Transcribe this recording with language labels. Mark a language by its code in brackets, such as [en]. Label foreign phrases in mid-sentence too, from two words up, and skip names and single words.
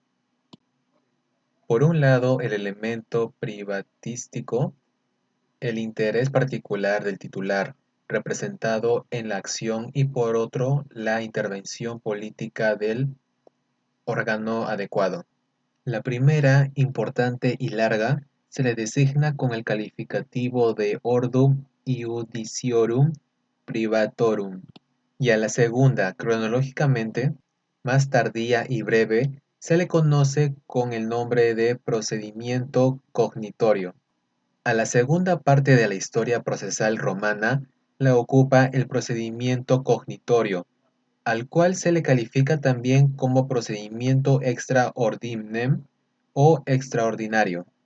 [es] Por un lado, el elemento privatístico, el interés particular del titular, representado en la acción, y por otro, la intervención política del órgano adecuado. La primera, importante y larga, se le designa con el calificativo de [la] ordum iudiciorum privatorum, [es] y a la segunda, cronológicamente, más tardía y breve, se le conoce con el nombre de procedimiento cognitorio. A la segunda parte de la historia procesal romana la ocupa el procedimiento cognitorio, al cual se le califica también como procedimiento [la] extra ordinem [es] o extraordinario.